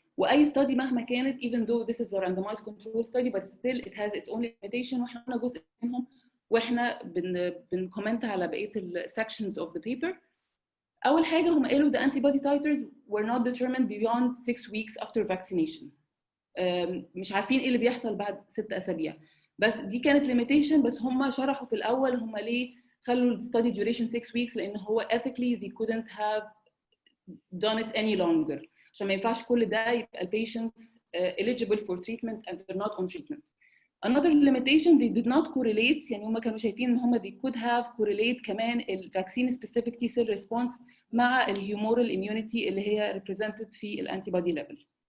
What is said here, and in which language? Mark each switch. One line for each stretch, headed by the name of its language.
English: واي study
Arabic: مهما كانت
English: even though this is a randomized control study but still it has its own limitation
Arabic: واحنا قلنا جزء منهم واحنا بنكومنت على بقيه ال
English: sections of the paper.
Arabic: اول حاجه هم قالوا
English: the antibody titers were not determined beyond 6 weeks after vaccination.
Arabic: مش عارفين ايه اللي بيحصل بعد 6 اسابيع بس دي كانت limitation. بس هم شرحوا في الاول هم ليه خلوا ال
English: study duration 6 weeks
Arabic: لان هو
English: ethically they couldn't have done it any longer
Arabic: عشان ما ينفعش كل ده يبقى ال
English: patients eligible for treatment and they're not on treatment. Another limitation they did not correlate
Arabic: يعني هم كانوا شايفين ان هم
English: they could have correlate
Arabic: كمان ال
English: vaccine specific T cell response
Arabic: مع ال
English: humoral immunity
Arabic: اللي هي
English: represented
Arabic: في ال
English: antibody level.